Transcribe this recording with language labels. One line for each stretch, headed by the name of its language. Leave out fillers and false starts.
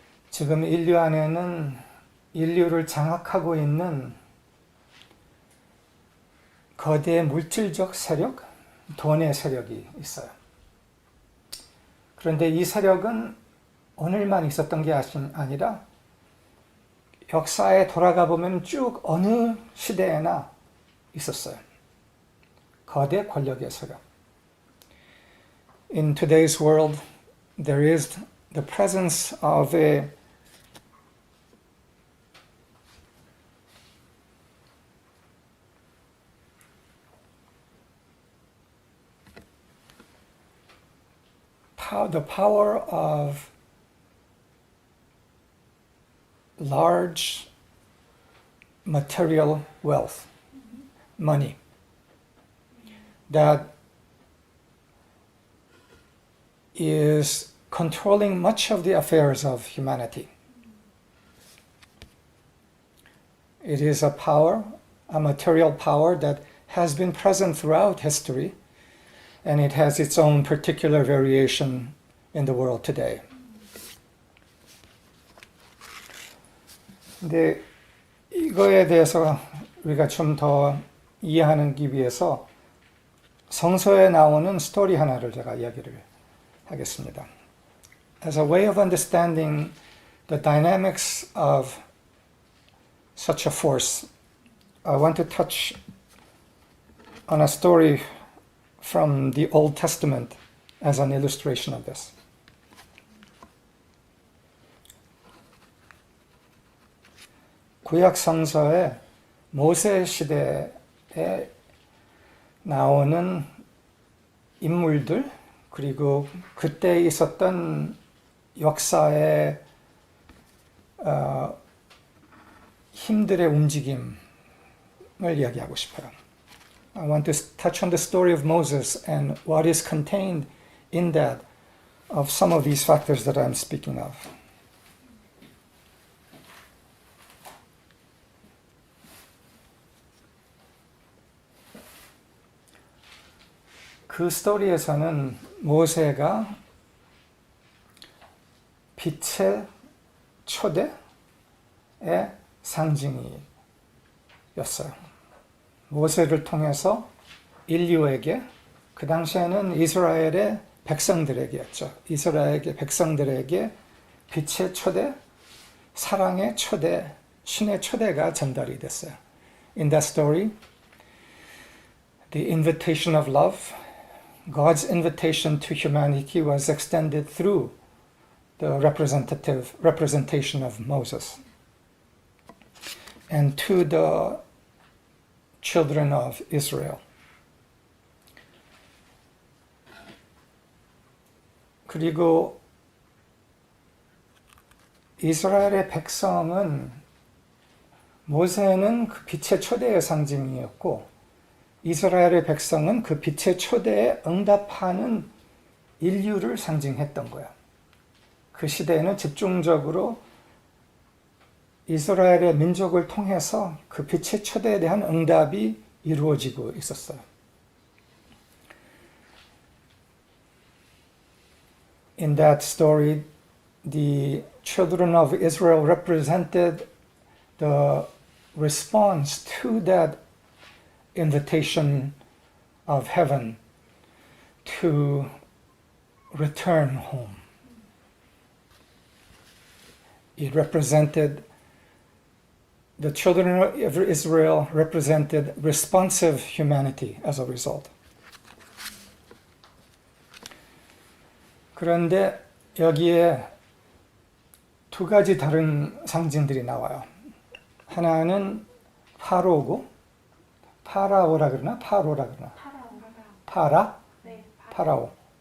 Korean: 지금 인류 안에는 인류를 장악하고 있는 거대 물질적 세력, 돈의 세력이 있어요. 그런데 이 세력은 오늘만 있었던 게 아니라 역사에 돌아가 보면 쭉 어느 시대에나 있었어요. 거대 권력의 세력.
English: In today's world, there is the presence of a the power of large material wealth, money, that is controlling much of the affairs of humanity. It is a power, a material power that has been present throughout history, and it has its own particular variation in the world today.
Korean: 근데 이거에 대해서 우리가 좀 더 이해하기 위해서 성서에 나오는 스토리 하나를 제가 이야기를 하겠습니다.
English: As a way of understanding the dynamics of such a force, I want to touch on a story from the Old Testament as an illustration of this.
Korean: 구약 성서에 모세 시대에 나오는 인물들, 그리고 그때 있었던 역사의 힘들의 움직임을 이야기하고 싶어요.
English: I want to touch on the story of Moses and what is contained in that of some of these factors that I'm speaking of.
Korean: 그 스토리에서는 모세가 빛의 초대의 상징이었어요. 모세를 통해서 인류에게, 그 당시에는 이스라엘의 백성들에게였죠. 이스라엘의 백성들에게 빛의 초대, 사랑의 초대, 신의 초대가 전달이 됐어요.
English: In that story, the invitation of love, God's invitation to humanity was extended through the representation of Moses and to the children of Israel.
Korean: 그리고 이스라엘의 백성은 모세는 그 빛의 초대의 상징이었고 이스라엘의 백성은 그 빛의 초대에 응답하는 인류를 상징했던 거야. 그 시대에는 집중적으로 이스라엘의 민족을 통해서 그 빛의 초대에 대한 응답이 이루어지고 있었어요.
English: In that story, the children of Israel represented the response to that invitation of heaven to return home. It represented, the children of Israel represented responsive humanity as a result.
Korean: 그런데 여기에 두 가지 다른 상징들이 나와요. 하나는 파로고, 파라오라 그러나? 파로라 그러나? 파라? 네, 파라오.